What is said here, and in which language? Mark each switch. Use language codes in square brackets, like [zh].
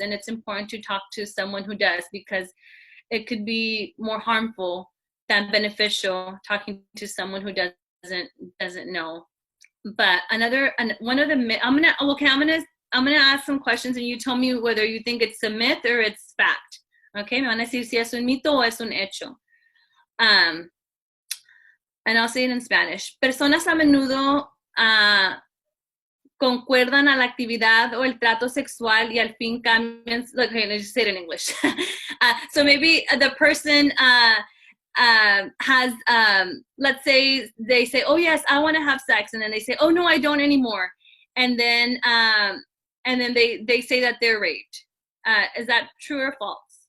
[en] And it's important to talk to someone who does, because it could be more harmful than beneficial talking to someone who doesn't know. But one of the, I'm gonna ask some questions and you tell me whether you think it's a myth or it's fact. [es] Okay, me van a decir si es un mito o es un hecho. [en] And I'll say it in Spanish. [es] Personas a menudo concuerdan a la actividad o el trato sexual y al fin cambian. [en] Okay, let's just say it in English. So maybe the person has, let's say they say, oh yes, I want to have sex, and then they say, oh no, I don't anymore, and then they say that they're raped. Is that true or false?